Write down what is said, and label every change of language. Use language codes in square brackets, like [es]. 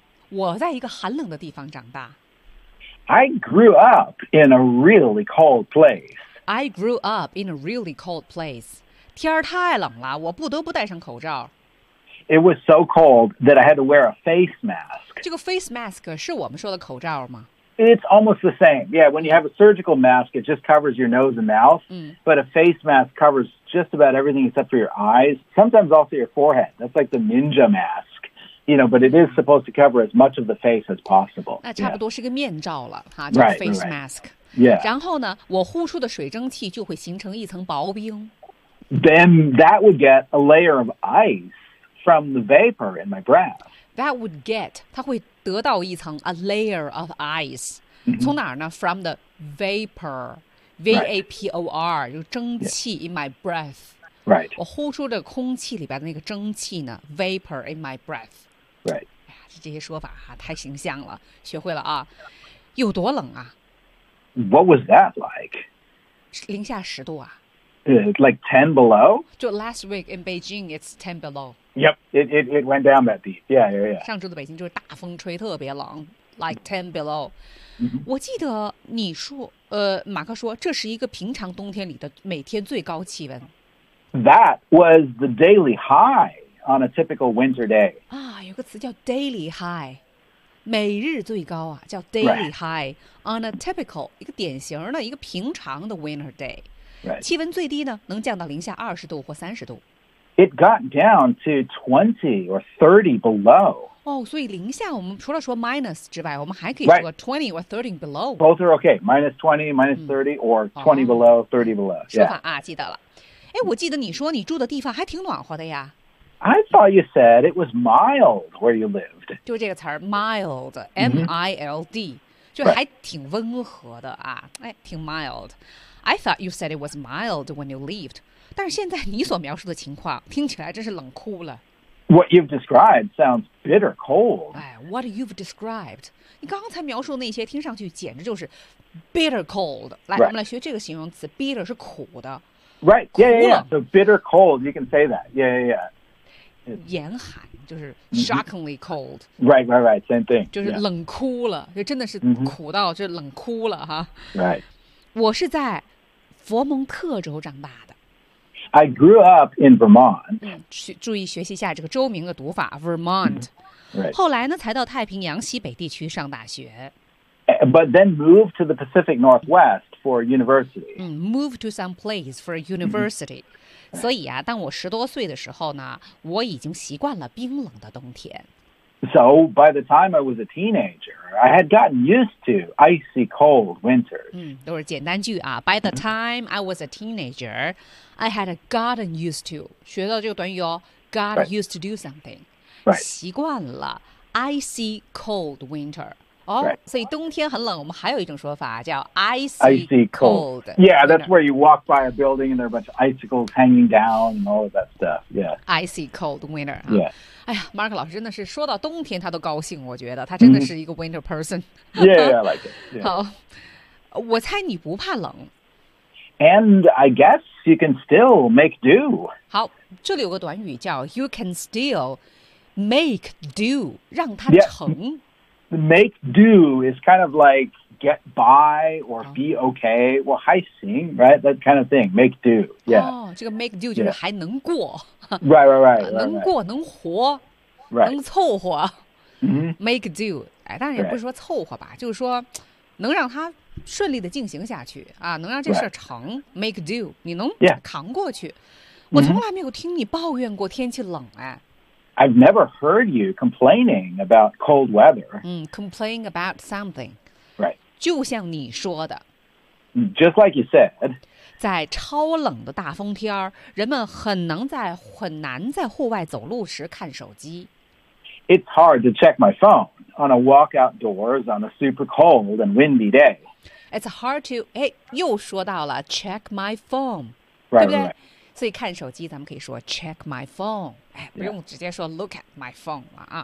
[zh] 我在一个寒冷的地方长大。 [en] I grew up in a really cold place. I grew up in a really cold place. [zh] 天太冷了，我不得不戴上口罩。 [en] It was so cold that I had to wear a face mask. [zh] 这个 face mask 是我们说的口罩吗？ [en] It's almost the same. Yeah, when you have a surgical mask, it just covers your nose and mouth.、 [zh] 嗯、 [en] but a face mask covers just about everything except for your eyes. Sometimes also your forehead. That's like the ninja mask. You know, but it is supposed to cover as much of the face as possible. [zh] 那差不多是个面罩了、 [en] yeah. [zh] 哈，这个 face mask. [en] Yeah. [zh] 然后呢，我呼出的水蒸气就会形成一层薄冰。 [en] Then that would get a layer of ice from the vapor in my breath. That would get, [zh] 它会得到一层 [en] a layer of ice.、 Mm-hmm. [zh] 从哪儿呢 [en] ?From the vapor, V-A-P-O-R,、 right. [zh] 就蒸汽 [en] in my breath. Right. [zh] 我呼出的空气里边的那个蒸汽呢 , [en] vapor in my breath. Right. [zh] 这些说法、啊、太形象了，学会了啊。有多冷啊 [en] ?What was that like? [zh] 零下十度啊。 [en] Like 10 below? So last week in Beijing, it's 10 below. Yep, it went down that deep. Yeah. [zh] 上周的北京就是大风吹特别冷 [en] like 10 below.、 Mm-hmm. [zh] 我记得你说，马克说，这是一个平常冬天里的每天最高气温。 [en] That was the daily high on a typical winter day. [zh] 啊，有个词叫 daily high, 每日最高啊，叫 [en] daily high on a typical, [zh] 一个典型的一个平常的 winter day. [en] Right. [zh] 气温最低呢，能降到零下二十度或三十度。 [en] It got down to 20 or 30 below. [zh] 哦，所以零下我们除了说 minus 之外，我们还可以说 [en] 20 or 30 below. Both are okay. Minus 20, minus 30, or 20 below, 30 below.、Yeah. [zh] 说法啊，记得了。哎，我记得你说你住的地方还挺暖和的呀。 [en] I thought you said it was mild where you lived. [zh] 就这个词儿 mild, M-I-L-D,、 [en] mm-hmm. [zh] 就还挺温和的啊，哎，挺 mild. [en] I thought you said it was mild when you lived. [zh] 但是现在你所描述的情况听起来真是冷酷了。 [en] What you've described sounds bitter cold. [zh] 哎 , [en] what you've described. [zh] 你刚才描述那些听上去简直就是 [en] bitter cold. [zh] 来、 [en] right. [zh] 我们来学这个形容词 ,bitter 是苦的。 [en] Right, yeah. So bitter cold, you can say that. Yeah. [zh] 严寒就是 [en] shockingly cold. Right, same thing. [zh] 就是冷酷了、 [en] yeah. [zh] 就真的是苦到就冷酷了哈。 [en] Right. [zh] 我是在佛蒙特州长大的。 [en] I grew up in Vermont.、 [zh] 嗯、注意学习一下这个州名的读法 ,Vermont.、 [en] Right. [zh] 后来呢才到太平洋西北地区上大学。 [en] But then moved to the Pacific Northwest for university.、嗯、moved to some place for university.、 Mm-hmm. [zh] 所以啊当我十多岁的时候呢我已经习惯了冰冷的冬天。 [en] So by the time I was a teenager, I had gotten used to icy cold winters. [zh] 都是简单句啊。 [en] By the time I was a teenager, I had gotten used to. [zh] 学到这个短语哦 got [en] right. used to do something. Right. [zh] 习惯了 [en] icy cold winter. [zh] 哦、 [en] oh, right. [zh] 所以冬天很冷我们还有一种说法叫 [en] icy cold. Yeah, that's where you walk by a building and there are a bunch of icicles hanging down and all of that stuff. Yeah. Icy cold winter.、 Huh? Yeah. [zh] 哎呀 ,Mark 老师真的是说到冬天他都高兴我觉得他真的是一个 [en] winter person.、 Mm-hmm. Yeah, yeah, I like it.、Yeah. [zh] 好我猜你不怕冷。 [en] And I guess you can still make do. [zh] 好这里有个短语叫 [en] you can still make do, [zh] 让它成。 [en] Yeah. Make do is kind of like get by or be okay. Well, [zh] 还行, [en] right? That kind of thing. Make do. Yeah. [zh] Oh, 这个 make do 就是还能过。 [en] Right, right, right. [zh] 能过能活。 [en] Right. [zh] 能凑合。 [en] Mm-hmm. Make do. [zh] 哎，但也不是说凑合吧，就是说能让它顺利的进行下去啊，能让这事成。 [en] Make do. [zh] 你能扛过去。我从来没有听你抱怨过天气冷哎。 [en] I've never heard you complaining about cold weather. Complain about something. Right. [zh] 就像你说的。 [en] Just like you said. [zh] 在超冷的大风天人们很难在户外走路时看手机。 [en] It's hard to check my phone on a walk outdoors on a super cold and windy day. It's hard to, [zh] 哎，又说到了 [en] check my phone. Right, [zh] 对不对 [en] right, right. [zh] 所以看手机咱们可以说 [en] check my phone、 [zh] 哎、不用直接说 [en] look at my phone、 [zh] 啊、